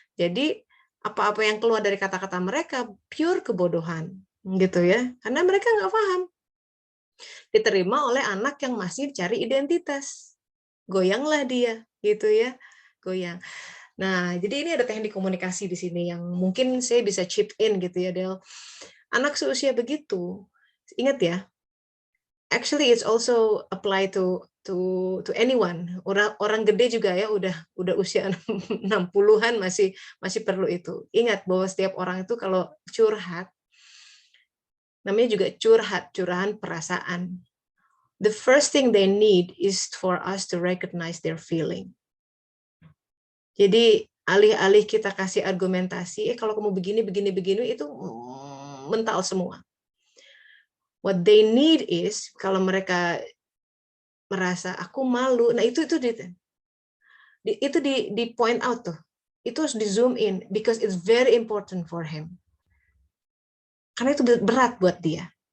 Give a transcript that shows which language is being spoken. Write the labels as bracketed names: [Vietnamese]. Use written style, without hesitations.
[Indonesian] Jadi apa-apa yang keluar dari kata-kata mereka pure kebodohan, gitu ya. Karena mereka nggak paham. Diterima oleh anak yang masih cari identitas. Goyanglah dia, gitu ya. Goyang. Nah, jadi ini ada teknik komunikasi di sini yang mungkin saya bisa chip in gitu ya, Del. Anak seusia begitu, ingat ya, [English] actually it's also apply to anyone. [Indonesian] Orang gede juga ya udah usia 60-an masih perlu itu. Ingat bahwa setiap orang itu kalau curhat namanya juga curahan perasaan. [English] The first thing they need is for us to recognize their feeling. [Indonesian] Jadi alih-alih kita kasih argumentasi, kalau kamu begini itu mental semua. [English] What they need is [Indonesian] kalau mereka merasa aku malu, nah itu di point out tuh, itu harus di zoom in [English] because it's very important for him, [Indonesian] karena itu berat buat dia.